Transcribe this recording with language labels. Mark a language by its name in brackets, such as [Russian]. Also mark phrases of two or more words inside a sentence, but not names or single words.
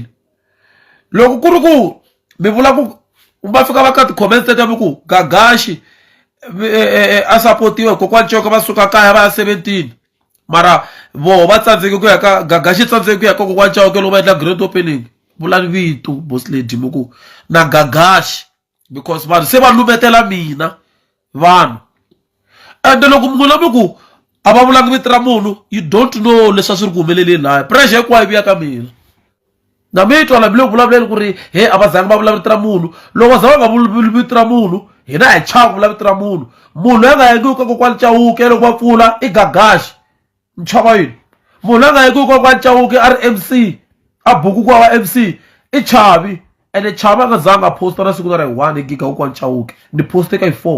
[Tsonga] Loko ku ri ku mi vula ku va fika va ka ti-comments teta mi ku Gagashi a supportiwe kokwana Chauke va suka kaya va ya 17 mara voho va tsandzeki ku ya ka Gagashi, tsandzeki ku ya ka kokwana Chauke loko va endla [English] grand opening. [Tsonga] Vulani vito [English] boss lady [Tsonga] mi ku na Gagashi because vanhu se va lumetela mina vanhu, and loko n'wina mi ku a va vulangi vito ra munhu [English] you don't know [Tsonga] leswi a swi ri ku humeleleni laya, pressure hinkwayo vuya ka mina. Na mi twa la mi le ku vulavuleni ku ri he a va zangi va vula vito ra munhu, loko va za va nga vuli vito ra munhu hina hi chava ku vula vito ra munhu. Munhu loyi a nga yangiwi ka kokwana Chauke loko va pfula i Gagashi, ni chava yini. Munhu loyi a nga yangiwi ka kokwana Chauke a ri MC a buku ku va MC i Chavi, ene Chavi a nga zanga a posta na siku na ra hi 1 gig ya kokwana Chauke ni poste ka hi 4.